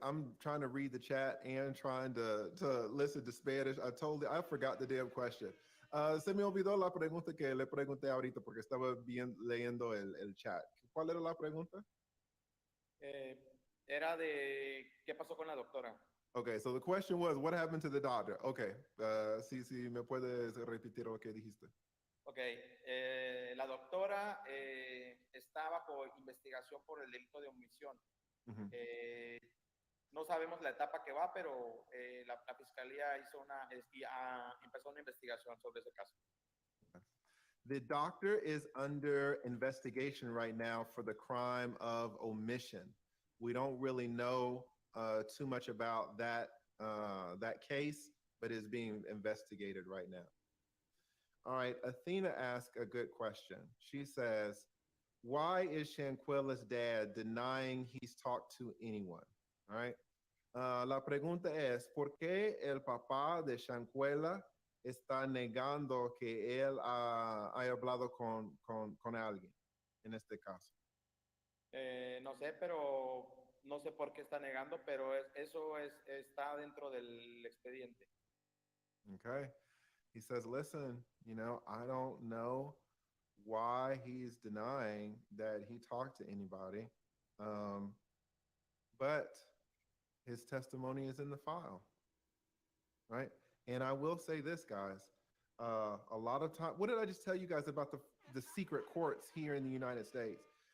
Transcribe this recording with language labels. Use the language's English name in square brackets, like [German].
[English] I'm trying to read the chat and trying to listen to Spanish. I forgot the damn question. [Spanish] Se me olvidó la pregunta que le pregunté ahorita porque estaba leyendo el chat. ¿Cuál era la pregunta? Era de qué pasó con la doctora. [English] Okay, so the question was, what happened to the doctor? [Spanish] Okay, sí, me puedes repetir lo que dijiste. Okay, la doctora está bajo investigación por el delito de omisión. Uh-huh. No sabemos la etapa que va, pero la fiscalía empezó una investigación sobre ese caso. [English] The doctor is under investigation right now for the crime of omission. We don't really know too much about that case, but is being investigated right now. All right, Athena asked a good question. She says, "Why is Shanquella's dad denying he's talked to anyone?" All right. [Spanish] La pregunta es, ¿por qué el papá de Shanquella está negando que él haya hablado con alguien en este caso? No sé, pero no sé por qué está negando, pero eso está dentro del expediente. [English] Okay. He says, listen, I don't know why he's denying that he talked to anybody, but his testimony is in the file, right? And I will say this, guys. A lot of time, what did I just tell you guys about the secret courts here in the United States?